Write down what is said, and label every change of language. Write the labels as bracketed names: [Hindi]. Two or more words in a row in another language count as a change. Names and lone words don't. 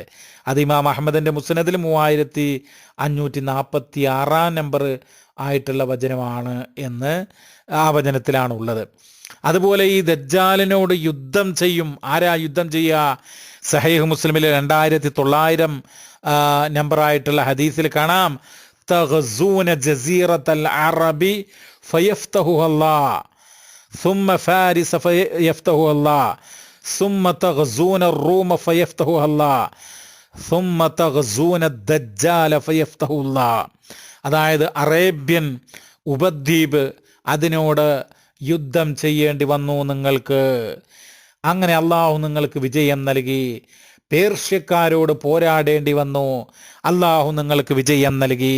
[Malayalam] അത് ഇമാം അഹ്മദിൻ്റെ മുസ്നദിൽ 3546 നമ്പർ ആയിട്ടുള്ള വചനമാണ് എന്ന് ആ വചനത്തിലാണുള്ളത്. അതുപോലെ ഈ ദജ്ജാലിനോട് യുദ്ധം ചെയ്യും. ആരാ യുദ്ധം ചെയ്യുക? സഹീഹ് മുസ്ലിമിലെ 2900 നമ്പറായിട്ടുള്ള ഹദീസിൽ കാണാം, [Arabic] تغزون جزيرة العرب فيفتحها الله, ثم فارس فيفتحها الله، ثم تغزون الروم فيفتحها الله، ثم تغزون الدجال فيفتحه الله. [Malayalam] അതായത് അറേബ്യൻ ഉപദ്വീപ്, അതിനോട് യുദ്ധം ചെയ്യേണ്ടി വന്നു നിങ്ങൾക്ക്. അങ്ങനെ അള്ളാഹു നിങ്ങൾക്ക് വിജയം നൽകി. പേർഷ്യക്കാരോട് പോരാടേണ്ടി വന്നു, അള്ളാഹു നിങ്ങൾക്ക് വിജയം നൽകി.